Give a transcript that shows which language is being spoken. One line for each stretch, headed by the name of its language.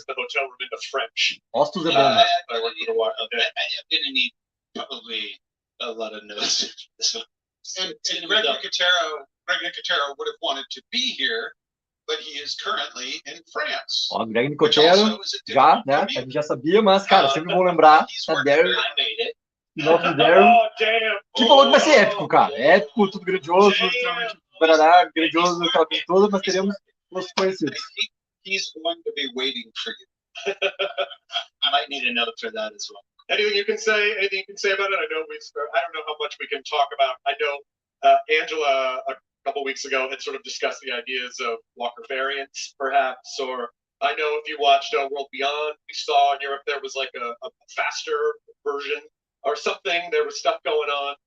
English: The hotel room into French.
Portuguese: Rostos é bom.
English: I'm gonna need probably a lot of notes. And Greg Nicotero would have wanted to be here, but he is currently in France.
Portuguese: Ó, Greg Nicotero, já, né? A gente já sabia, mas, cara, sempre vou lembrar da Daryl.
English: I made it.
Portuguese: Spin-off de Daryl.
English: Oh, damn.
Portuguese: Que falou que vai ser épico, cara. Épico, tudo grandioso, extremamente barará, grandioso, aquela coisa toda, mas teremos os conhecidos.
English: He's going to be waiting for you. I might need a note for that as well. Anything you can say about it? I don't know how much we can talk about. I know Angela a couple weeks ago had sort of discussed the ideas of Walker variants, perhaps, or I know if you watched World Beyond, we saw in Europe there was like a faster version or something. There was stuff going on.